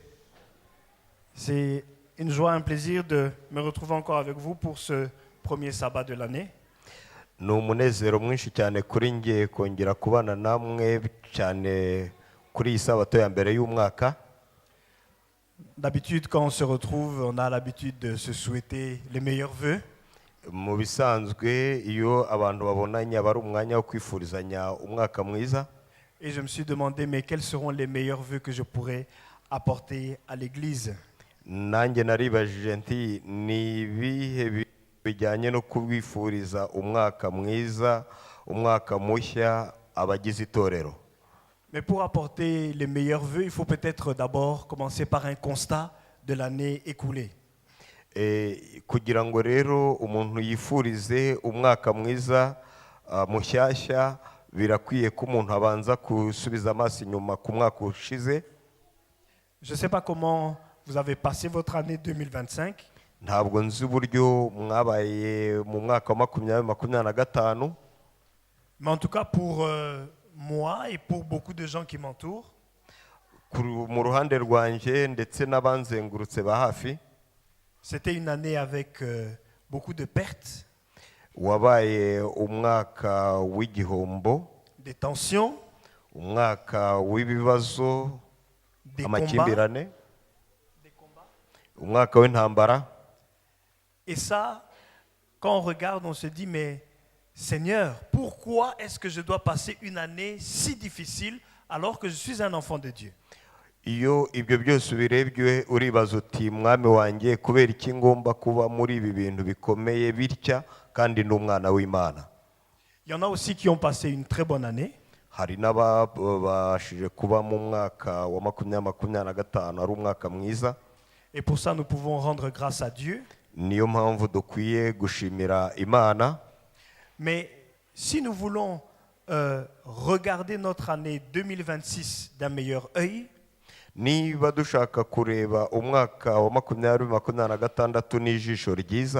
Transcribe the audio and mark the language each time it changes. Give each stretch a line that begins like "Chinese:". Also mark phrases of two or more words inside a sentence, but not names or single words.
French: C'est une joie, un plaisir de me retrouver encore avec vous pour ce premier sabbat de l'année.
Kinyarwanda: Ni umunezero mwinshi cyane kuri ngiye kongera kubana namwe cyane kuri iyi sabato ya mbere y'umwaka.
French: D'habitude, quand on se retrouve, on a l'habitude de se souhaiter les meilleurs vœux.
Kinyarwanda: Mu bisanzwe iyo abantu babonanye aba ari umwanya wo kwifurizanya umwaka mwiza.
French: Et je me suis demandé, mais quels seront les meilleurs vœux que je pourrais apporter à l'Église?
Kinyarwanda: Nanjye naribajije nti ni ibihe bijyanye no kubwifuriza umwaka mwiza, umwaka mushya abagize itorero.
French: Mais pour apporter les meilleurs vœux, il faut peut-être d'abord commencer par un constat de l'année écoulée.
Kinyarwanda: Kugira ngo rero umuntu yifurize umwaka mwiza mushyashya birakwiye ko umuntu abanza kusubiza amaso inyuma ku mwaka ushize.
French: Je ne sais pas comment vous avez passé votre année 2025.
Kinyarwanda: Ntabwo nzi uburyo mwabaye mu mwaka wa 2025.
French: Mais en tout cas pour moi et pour beaucoup de gens qui m'entourent,
Kinyarwanda: mu ruhande rwanjye ndetse n'abanzengurutse ba hafi,
French: c'était une année avec beaucoup de pertes,
Kinyarwanda: wabaye umwaka w'igihombo,
French: des tensions,
Kinyarwanda: umwaka w'ibibazo,
French: des
Kinyarwanda: amakimbirane,
French: combats.
Kinyarwanda: umwaka w'intambara.
French: Et ça, quand on regarde, on se dit, mais Seigneur, pourquoi est-ce que je dois passer une année si difficile alors que je suis un enfant de Dieu?
Kinyarwanda: Iyo ibyo byose ubirebye uribaza uti mwami wanjye kubera iki ngomba kuba muri ibi bintu bikomeye bitya kandi n'umwana w'Imana.
French: Il y en a aussi qui ont passé une très bonne année.
Kinyarwanda: Hari n'ababashije kuba mu mwaka wa 2025 ari umwaka mwiza.
French: Et pour ça, nous pouvons rendre grâce à Dieu.
Kinyarwanda: Niyo mpamvu dukwiye gushimira Imana.
French: Mais si nous voulons regarder notre année 2026 d'un meilleur œil,
Kinyarwanda: Niba dushaka kureba umwaka wa 2026 n'ijisho ryiza,